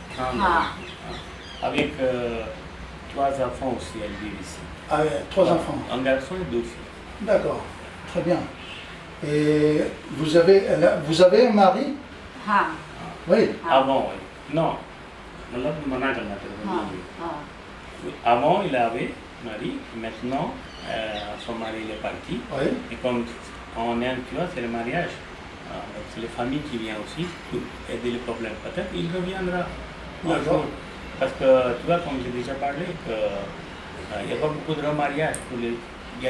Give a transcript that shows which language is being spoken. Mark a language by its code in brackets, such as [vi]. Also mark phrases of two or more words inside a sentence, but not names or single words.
[fr] Avec 3 enfants aussi, elles vivent ici. Ah, 3 enfants. Un garçon et 2 filles. D'accord, très bien. Et vous avez un mari? Ah. Oui. Avant, oui. Non, [hi] मतलब मना करना तेरे को हाँ नहीं। हाँ [fr] Avant, il avait mari, maintenant, son mari il est parti. Oui. Et comme on aime, tu vois, c'est le mariage. C'est les familles qui viennent aussi pour aider les problèmes. Peut-être il reviendra un D'accord. jour. Parce que, tu vois, comme j'ai déjà parlé, que, il n'y a pas beaucoup de remariage pour les, il y a